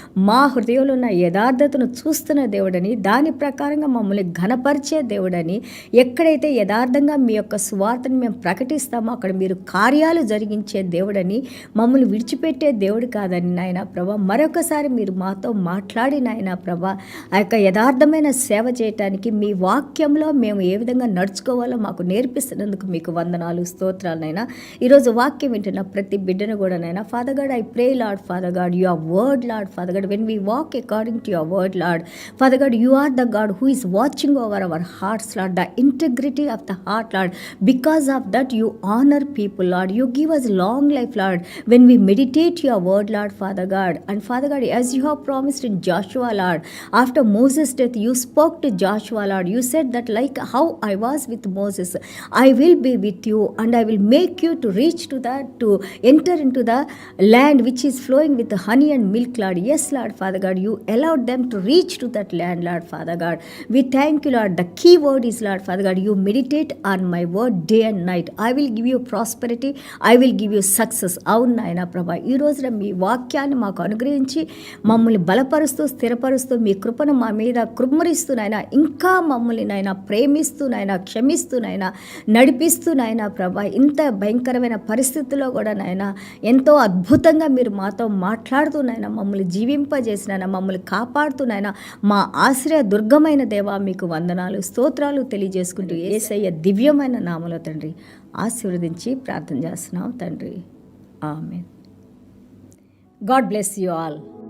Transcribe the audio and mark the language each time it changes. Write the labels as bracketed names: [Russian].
[Telugu] మా హృదయంలో ఉన్న యథార్థతను చూస్తున్న దేవుడని, దాని ప్రకారంగా మమ్మల్ని ఘనపరిచే దేవుడని, ఎక్కడైతే యథార్థంగా మీ యొక్క సువార్తను మేము ప్రకటిస్తామో అక్కడ మీరు కార్యాలు జరిగించే దేవుడని, మమ్మల్ని విడిచిపెట్టే దేవుడు కాదని నాయన ప్రభా, మరొకసారి మీరు మాతో మాట్లాడి నాయన ప్రభా, ఆ యొక్క యథార్థమైన సేవ చేయటానికి మీ వాక్యంలో మేము ఏ విధంగా నడుచుకోవాలో మాకు నేర్పిస్తున్నందుకు మీకు వందనాలు, స్తోత్రాలనైనా. ఈరోజు వాక్యం వింటున్న ప్రతి బిడ్డను కూడా నైనా [English] Father God, I pray Lord father God, your word Lord father God, when we walk according to your word Lord father God, you are the God who is watching over our hearts Lord, the integrity of the heart Lord. Because of that you honour people Lord, you give us long life Lord when we meditate your word Lord Father God. And Father God, as you have promised in Joshua Lord, after Moses' death you spoke to Joshua Lord, you said that like how I was with Moses, I will be with you and I will make you to reach to that, to enter into the land which is flowing with honey and milk Lord. Yes Lord Father God, you allowed them to reach to that land Lord Father God. We thank you Lord. The key word is Lord Father God, you meditate on my word day and night. I will give you prosperity, I will give you success. [Telugu] అవును నాయన ప్రభా, ఈ రోజున మీ వాక్యాన్ని మాకు అనుగ్రహించి మమ్మల్ని బలపరుస్తూ స్థిరపరుస్తూ మీ కృపను మా మీద మీద కుమ్మరిస్తూనైనా ఇంకా మమ్మల్ని నాయన ప్రేమిస్తూనైనా క్షమిస్తూనైనా నడిపిస్తూనైనా ప్రభా ఇంత భయంకరమైన పరిస్థితుల్లో కూడా నాయన ఎంతో అద్భుతంగా మీరు మాతో మాట్లాడుతూనైనా మమ్మల్ని జీవింపజేసినైనా మమ్మల్ని కాపాడుతూనైనా మా ఆశ్రయ దుర్గమైన దేవా మీకు వందనాలు స్తోత్రాలు తెలియజేసుకుంటూ యేసయ్య దివ్యమైన నామములో తండ్రి ఆశీర్వదించి ప్రార్థన చేస్తున్నాం తండ్రి. ఆమేన్. [English] God bless you all.